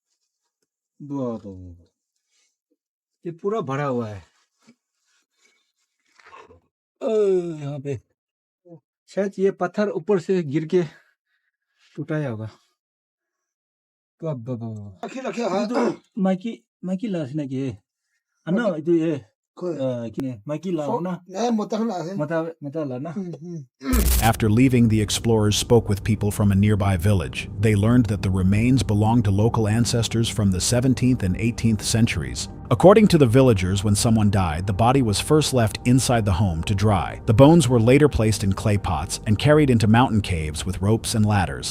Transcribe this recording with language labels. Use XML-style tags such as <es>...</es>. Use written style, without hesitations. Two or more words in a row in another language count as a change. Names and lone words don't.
<hi>ये पूरा भरा हुआ है यहाँ पे शायद ये पत्थर ऊपर से गिर के टूटा होगा माइकी माइकी लास ना के अन्ना itu ye kini maiki la na mata la na</hi> <en>After leaving, the explorers spoke with people from a nearby village. They learned that the remains belonged to local ancestors from the 17th and 18th centuries. According to the villagers, when someone died, the body was first left inside the home to dry. The bones were later placed in clay pots and carried into mountain caves with ropes and ladders.</en>